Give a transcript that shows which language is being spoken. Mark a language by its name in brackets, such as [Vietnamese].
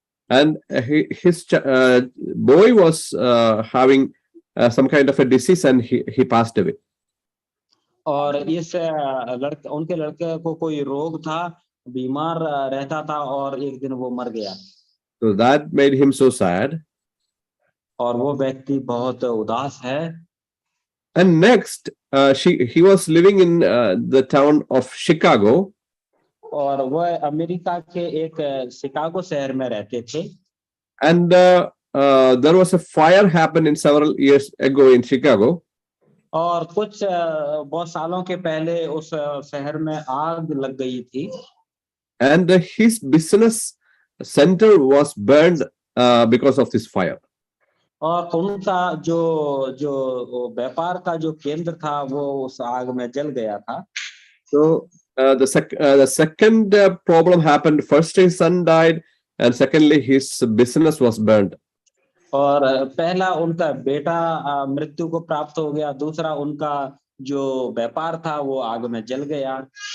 [English] And his boy was having some kind of a disease and he passed away. [Hindi] और इस उनके लड़के को कोई रोग था, बीमार रहता था और एक दिन वो मर गया। [English] So that made him so sad. [Hindi] और वो व्यक्ति बहुत उदास है। [English] And next he was living in the town of Chicago. [Hindi] और वह अमेरिका के एक शिकागो शहर में रहते थे। [English] And there was a fire happened in several years ago in Chicago. [Hindi] और कुछ बहुत सालों के पहले उस शहर में आग लग गई थी। [English] And his business center was burned because of this fire. [Hindi] और उनका जो व्यापार का जो केंद्र था वो उस आग में जल गया था। [English] So the second problem happened. First his son died, and secondly his business was burned. [Hindi] और पहला उनका बेटा मृत्यु को प्राप्त हो गया, दूसरा उनका जो व्यापार था वो आग में जल गया।